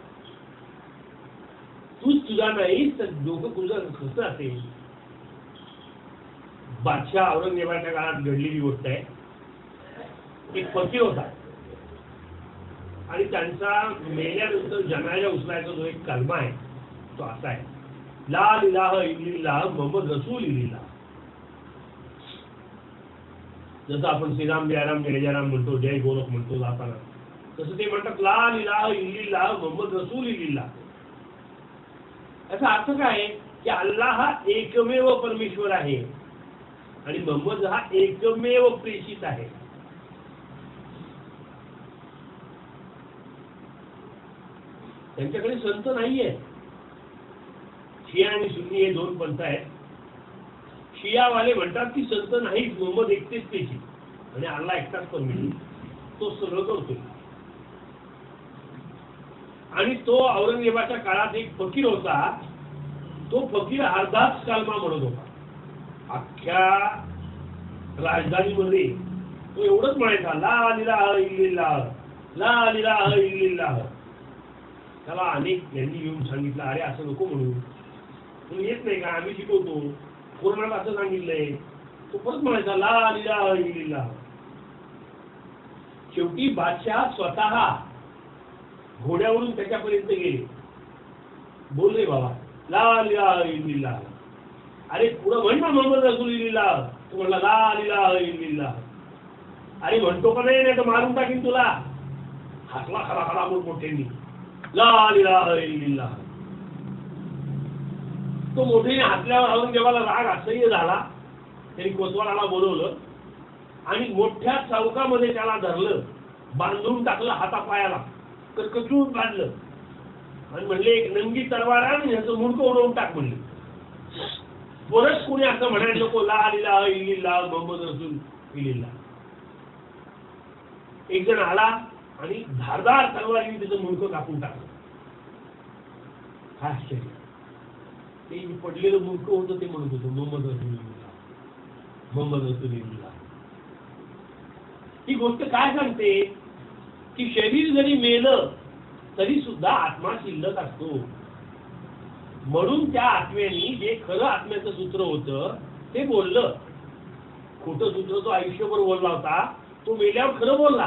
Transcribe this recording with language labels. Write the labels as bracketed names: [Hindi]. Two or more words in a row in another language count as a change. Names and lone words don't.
[Marathi] तूच तुझा नाहीस तर डोकं तुझं कसं असेल? बादशाह औरंगजेबाच्या काळात घडलेली गोष्ट आहे. एक फकीर होता आणि त्यांचा मेल्यानंतर जनाजा उचलायचा जो एक कलमा आहे तो असा आहे, [Arabic] لا إله إلا الله محمد رسول الله. [Marathi] जसं आपण श्रीराम जयराम जय जयराम म्हणतो, जय गोरख म्हणतो जाताना, तसं ते म्हणतात [Arabic] لا إله إلا الله محمد رسول الله. [Marathi] याचा अर्थ काय आहे की अल्लाह हा एकमेव परमेश्वर आहे आणि मोहम्मद हा एकमेव प्रेषित आहे. त्यांच्याकडे संत नाहीये. शिया आणि सुन्नी हे दोन पंथ आहेत. शियावाले म्हणतात की संत नाहीच, मोहम्मद एकटेच प्रेषित आणि अल्लाह एकटाच परमेश्वर, तो सगळं करतोय. आणि तो औरंगजेबाच्या काळात एक फकीर होता. तो फकीर अर्धाच कलमा म्हणत होता. अख्ख्या राजधानीमध्ये तो एवढंच म्हणायचा, [Arabic] لا إله إلا الله، لا إله إلا الله. [Marathi] त्याला अनेक यांनी येऊन सांगितलं, अरे असं नको म्हणू, तुला येत नाही का, आम्ही शिकवतो, कोरोनाला असं सांगितलंय. तो परत म्हणायचा [Arabic] لا إله إلا الله. [Marathi] शेवटी बादशाह स्वतः घोड्यावरून त्याच्यापर्यंत गेले. बोल रे बाबा, [Arabic] لا إله إلا الله. [Marathi] अरे पुढं म्हण ना [Arabic] محمد رسول الله. [Marathi] तो म्हणला [Arabic] لا إله إلا الله. [Marathi] अरे म्हणतो का नाही तर मारून टाकीन तुला. हसला खरा खरा मोठ्यांनी, [Arabic] لا إله إلا الله. [Marathi] तो मोठ्याने हसल्यावर औरंगजेबाला राग असह्य झाला. त्यांनी कोतवालाला बोलवलं आणि मोठ्या चौकामध्ये त्याला धरलं, बांधून टाकलं हातापायाला, कचून बांधलं आणि म्हणले एक नंगी तलवार आण, ह्याचं मुंडकं उडवून टाक म्हणले. परत कोणी असं म्हणायला नको, [Arabic] لا إله إلا الله محمد رسول الله. [Marathi] एक जण आला आणि धारदार तलवारीने त्याचं मुंडकं कापून टाकलं. काय आश्चर्य, ते पडलेलं मुंडकं होतं ते म्हणत होतं [Arabic] محمد رسول الله، محمد رسول الله. [Marathi] ही गोष्ट काय सांगते की शरीर जरी मेलं तरी सुद्धा आत्मा शिल्लक असतो. म्हणून त्या आत्म्याने जे खरं आत्म्याचं सूत्र होतं ते बोललं. खोटं सूत्र तो आयुष्यभर बोलला होता, तो मेल्यावर खरं बोलला.